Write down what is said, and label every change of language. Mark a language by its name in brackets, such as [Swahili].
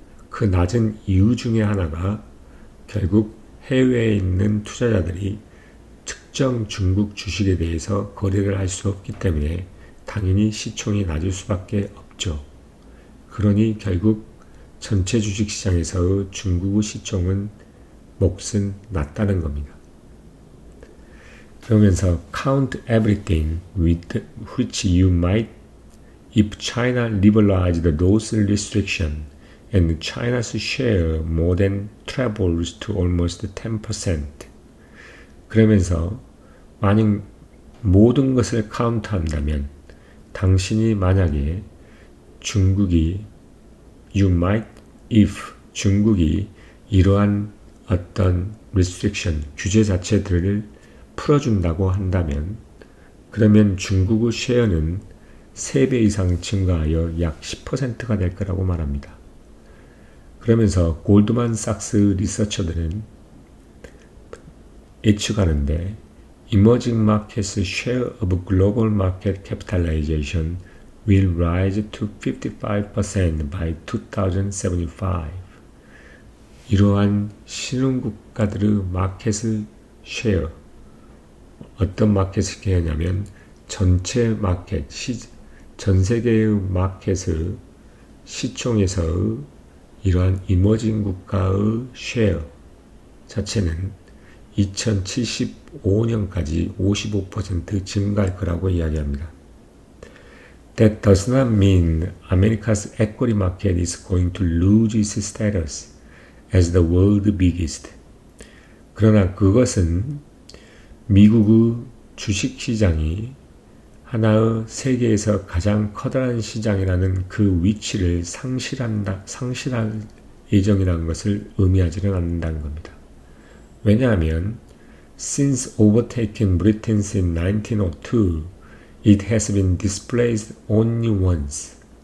[Korean] 그 낮은 이유 중에 하나가 결국 해외에 있는 투자자들이 특정 중국 주식에 대해서 거래를 할 수 없기 때문에 당연히 시총이 낮을 수밖에 없죠. 그러니 결국 전체 주식시장에서의 중국의 시총은 몫은 낮다는 겁니다. [English] 그러면서 count everything with which you might if China liberalized those restrictions and China's share more than trebles to almost 10%. [Korean] 그러면서 만약 모든 것을 카운트한다면 당신이 만약에 중국이 [English] you might if [Korean] 중국이 이러한 어떤 restriction 규제 자체들을 풀어준다고 한다면 그러면 중국의 쉐어는 3배 이상 증가하여 약 10%가 될 거라고 말합니다. 그러면서 골드만삭스 리서처들은 예측하는데 [English] Emerging markets' share of global market capitalization will rise to 55% by 2075. [Korean] 이러한 신흥국가들의 마켓의 쉐어, 어떤 마켓을 쉐어냐면 전체 마켓, 전 세계의 마켓의 시총에서의 이러한 이머징 국가의 쉐어 자체는 2075년까지 55% 증가할 거라고 이야기합니다. [English] That does not mean America's equity market is going to lose its status as the world's biggest. [Korean] 그러나 그것은 미국의 주식시장이 하나의 세계에서 가장 커다란 시장이라는 그 위치를 상실할 예정이라는 것을 의미하지는 않는다는 겁니다. [English] 왜냐하면 since overtaking Britain in 1902, it has been displaced only once.